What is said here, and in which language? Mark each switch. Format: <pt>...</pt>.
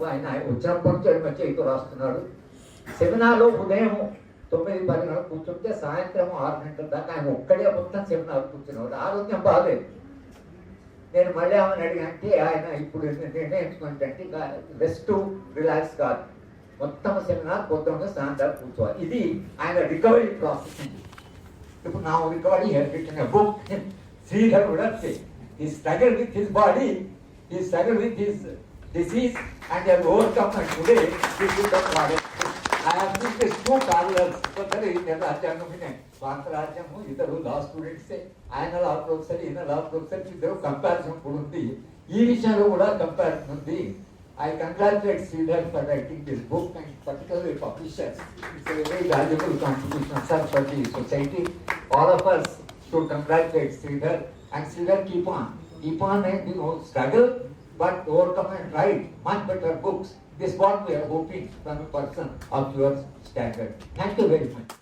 <te>ఆయన వచ్చినప్పటి నుంచి ఎడమ చేతితో రాస్తున్నాడు. సెమినార్లో ఉదయం 9-10 గంటలు కూర్చుంటే సాయంత్రం 6 గంటల దాకా ఆయన ఒక్కడే మొత్తం సెమినార్ కూర్చున్నాడు. ఆరోగ్యం బాగాలేదు. నేను మళ్ళీ ఆమెను అడిగంటే ఆయన ఇప్పుడు నిర్ణయించుకుంటే రెస్ట్ రిలాక్స్ కాదు, మొత్తం సెమినార్ పొద్దున్న సాయంత్రం కూర్చోవాలి. ఇది ఆయన రికవరీ ప్రాసెస్. ఇప్పుడు నా రికవరీ రిటన్ బుక్ శ్రీధర్ కూడా</te> <en>he struggled with his body, he struggled with his disease and he has overcome, and today he is the product. I have seen these 2 parallels.</en> <te>రాజ్యాంగం భారత రాజ్యము ఇద్దరు లా స్టూడెంట్సే, ఆయన లా ప్రొఫెసర్, ఈయన లా professor, ఇద్దరు కంపారిజన్ కూడా ఉంది. ఈ విషయంలో కూడా కంపారిజన్ ఉంది.</te> <en>I congratulate Sridhar for writing this book and particularly publishers. It's a very valuable contribution, sir, for the society. All of us should congratulate Sridhar, and Sridhar keep on and struggle, but overcome and write much better books. This is what we are hoping from a person of your standard. Thank you very much.</en>